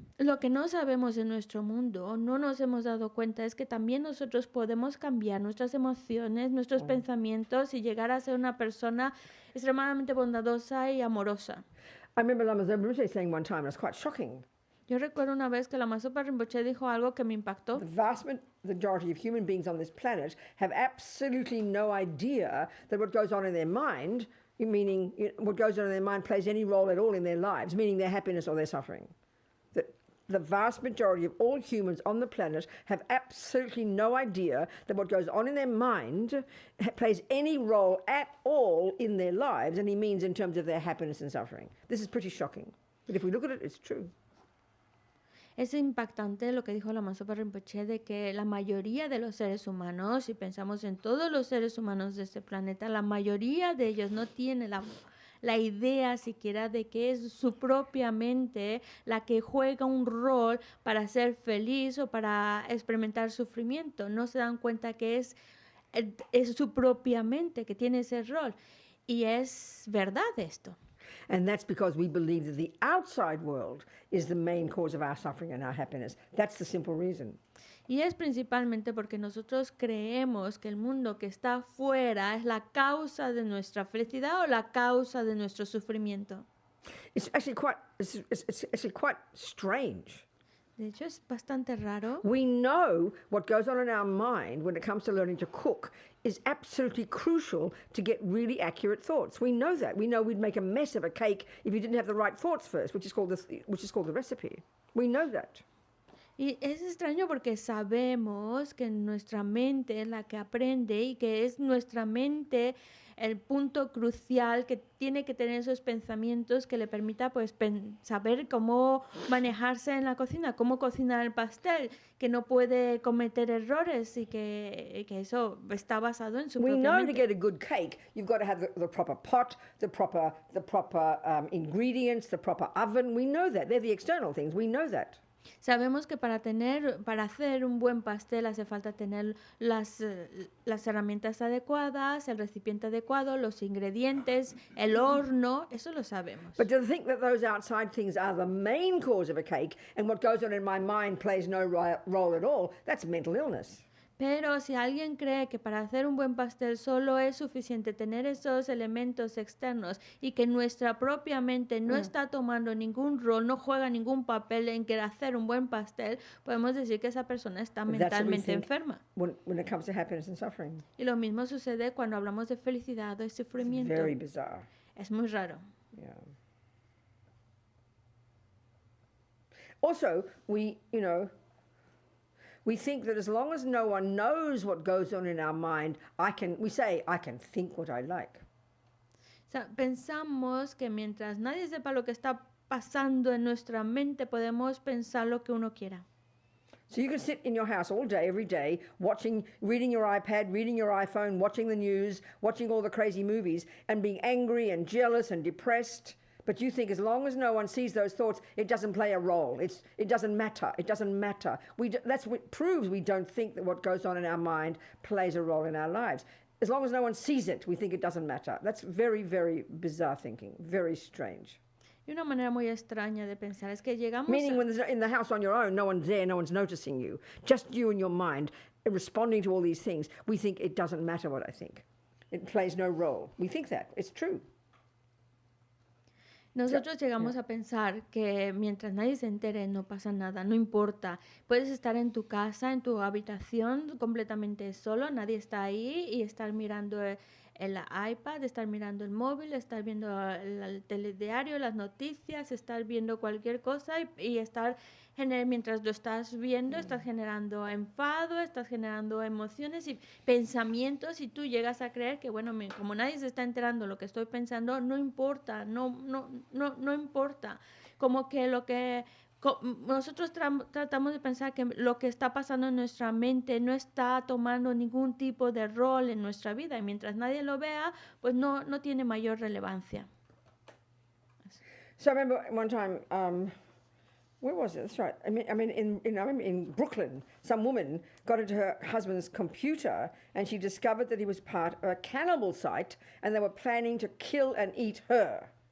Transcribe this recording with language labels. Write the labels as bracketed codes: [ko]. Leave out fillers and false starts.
[es] Lo que no sabemos en nuestro mundo, no nos hemos dado cuenta, es que también nosotros podemos cambiar nuestras emociones, nuestros pensamientos y llegar a ser una persona extremadamente bondadosa y amorosa. [en] I remember Lama Zopa saying one time, and it's quite shocking. [es] Yo recuerdo una vez que Lama Zopa Rinpoche dijo algo que me impactó. [en] The vast majority of human beings on this planet have absolutely no idea that what goes on in their mind, meaning what goes on in their mind plays any role at all in their lives, meaning their happiness or their suffering. The vast majority of all humans on the planet have absolutely no idea that what goes on in their mind plays any role at all in their lives, and he means in terms of their happiness and suffering. This is pretty shocking. But if we look at it, it's true. [es] Es impactante lo que dijo Lama Zopa Rinpoche de que la mayoría de los seres humanos, si pensamos en todos los seres humanos de este planeta, la mayoría de ellos no tiene la idea siquiera de que es su propia mente la que juega un rol para ser feliz o para experimentar sufrimiento. No se dan cuenta que es su propia mente que tiene ese rol. Y es verdad esto. [en] And that's because we believe that the outside world is the main cause of our suffering and our happiness. That's the simple reason. [es] Y es principalmente porque nosotros creemos que el mundo que está afuera es la causa de nuestra felicidad o la causa de nuestro sufrimiento. [en] It's actually quite strange. [es] De hecho, es bastante raro. [en] We know what goes on in our mind when it comes to learning to cook is absolutely crucial to get really accurate thoughts. We know that. We know we'd make a mess of a cake if you didn't have the right thoughts first, which is called the recipe. We know that. [es] Y es extraño porque sabemos que nuestra mente es la que aprende y que es nuestra mente el punto crucial que tiene que tener esos pensamientos que le permita pues saber cómo manejarse en la cocina, cómo cocinar el pastel, que no puede cometer errores y que eso está basado en su propia mente. [en] We know to get a good cake, you've got to have the proper pot, the proper ingredients, the proper oven. We know that. They're the external things. We know that. [es] Sabemos que para hacer un buen pastel hace falta tener las herramientas adecuadas, el recipiente adecuado, los ingredientes, el horno, eso lo sabemos. [en] But to think that those outside things are the main cause of a cake and what goes on in my mind plays no role at all, that's mental illness. [es] Pero si alguien cree que para hacer un buen pastel solo es suficiente tener esos elementos externos y que nuestra propia mente no está tomando ningún rol, no juega ningún papel en que hacer un buen pastel, podemos decir que esa persona está mentalmente enferma. [en] When it comes to happiness and suffering. [es] Y lo mismo sucede cuando hablamos de felicidad o sufrimiento. [en] It's very bizarre. [es] Es muy raro. [en] Yeah. Also, we think that as long as no one knows what goes on in our mind, I can think what I like. [es] O sea, pensamos que mientras nadie sepa lo que está pasando en nuestra mente, podemos pensar lo que uno quiera. [en] So you can sit in your house all day, every day, reading your iPad, reading your iPhone, watching the news, watching all the crazy movies, and being angry and jealous and depressed. But you think as long as no one sees those thoughts, it doesn't play a role. It doesn't matter. It doesn't matter. That's what proves we don't think that what goes on in our mind plays a role in our lives. As long as no one sees it, we think it doesn't matter. That's very, very bizarre thinking. Very strange. [es] Y una manera muy extraña de pensar es que llegamos [en] Meaning [es] a, [en] when there's in the house on your own, no one's there, no one's noticing you. Just you and your mind responding to all these things. We think it doesn't matter what I think. It plays no role. We think that. It's true. [es] nosotros llegamos a pensar que mientras nadie se entere no pasa nada, no importa. Puedes estar en tu casa, en tu habitación completamente solo, nadie está ahí y estar mirando el iPad, estar mirando el móvil, estar viendo el telediario, las noticias, estar viendo cualquier cosa y estar mientras lo estás viendo, estás generando enfado, estás generando emociones y pensamientos y tú llegas a creer que, bueno, como nadie se está enterando de lo que estoy pensando, no importa, no importa. Como que nosotros tratamos de pensar que lo que está pasando en nuestra mente no está tomando ningún tipo de rol en nuestra vida y mientras nadie lo vea, pues no tiene mayor relevancia. [en] So I remember one time, where was it? That's right. I mean, in Brooklyn, some woman got into her husband's computer and she discovered that he was part of a cannibal site and they were planning to kill and eat her.